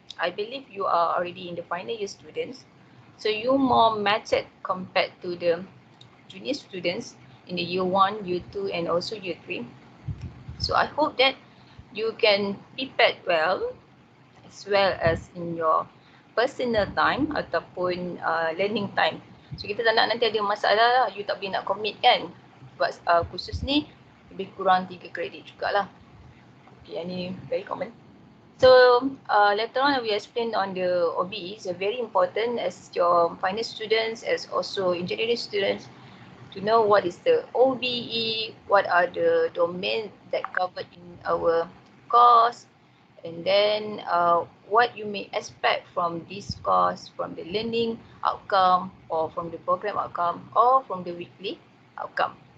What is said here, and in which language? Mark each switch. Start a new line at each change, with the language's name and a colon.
English: I believe you are already in the final year students, so you more matured compared to the junior students in the year 1, year 2 and also year 3. So I hope that you can prepare well as well as in your personal time
Malay: ataupun
English: learning time.
Malay: So kita tak nak nanti ada masalah lah, you tak boleh nak commit kan. Sebab khusus ni lebih kurang 3 kredit jugalah.
English: Okay,
Malay: yang ni
English: very common. So later on we explain on the OBE. It's very important as your finance students, as also engineering students, to know what is the OBE, what are the domains that covered in our course, and then what you may expect from this course, from the learning outcome or from the program outcome or from the weekly outcome.